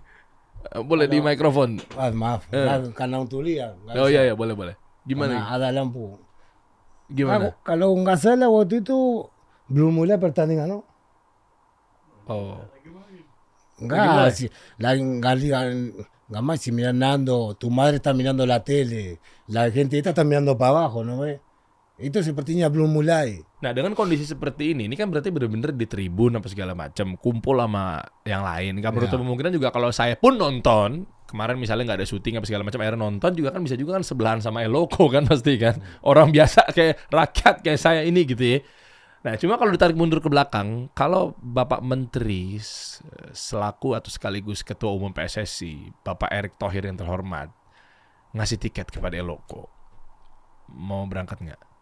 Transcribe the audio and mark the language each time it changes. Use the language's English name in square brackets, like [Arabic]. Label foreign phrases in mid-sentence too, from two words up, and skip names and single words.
[Indonesian] Boleh di mikrofon. maaf, karena untuk lihat. Oh iya boleh. Gimana? Karena ada lampu. Gimana? Kalau nggak salah waktu itu belum mulai pertandingan, no? Oh. Enggak, nggak [Spanish] más si mirando, tu madre está mirando la tele, la gente está mirando para abajo, ¿no ves? [Indonesian] Itu sepertinya belum mulai. Nah, dengan kondisi seperti ini kan berarti benar-benar di tribun apa segala macam, kumpul sama yang lain. Gak menutup kemungkinan juga kalau saya pun nonton, kemarin misalnya nggak ada syuting apa segala macam, akhirnya nonton juga kan bisa juga kan sebelahan sama Eloko kan pasti kan. Orang biasa kayak rakyat kayak saya ini gitu ya. Nah, cuma kalau ditarik mundur ke belakang, kalau Bapak Menteri selaku atau sekaligus Ketua Umum PSSI, Bapak Erick Thohir yang terhormat, ngasih tiket kepada Eloko, mau berangkat nggak?